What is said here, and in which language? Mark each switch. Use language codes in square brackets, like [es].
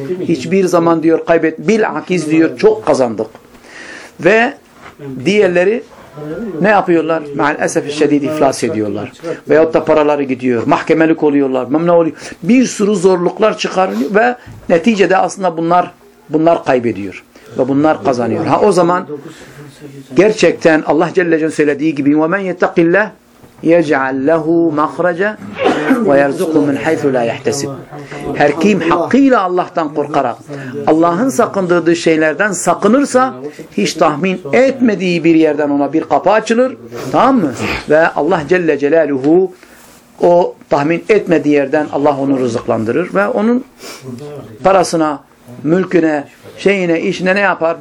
[tr] Hiçbir zaman diyor kaybet. Bilakis diyor çok kazandık. Ve diğerleri ne yapıyorlar? Maalesef şiddet iflas ediyorlar. Veyahut da paraları gidiyor. Mahkemelik oluyorlar. Ne oluyor? Bir sürü zorluklar çıkarılıyor ve neticede aslında bunlar kaybediyor. Ve bunlar kazanıyor. Ha o zaman gerçekten Allah Celle Celaluhu söylediği gibi [ar] وَمَنْ يَتَّقِ اللّٰهِ يَجْعَلْ لَهُ مَخْرَجَ وَيَرْزُقُ مِنْ حَيْثُ لَا يَحْتَسِبُ. [tr] Her kim hakkıyla Allah'tan korkarak Allah'ın sakındırdığı şeylerden sakınırsa hiç tahmin etmediği bir yerden ona bir kapı açılır. Tamam mı? Ve Allah Celle Celaluhu o tahmin etmediği yerden Allah onu rızıklandırır ve onun parasına, mülküne, şeyine, işine ne yapar?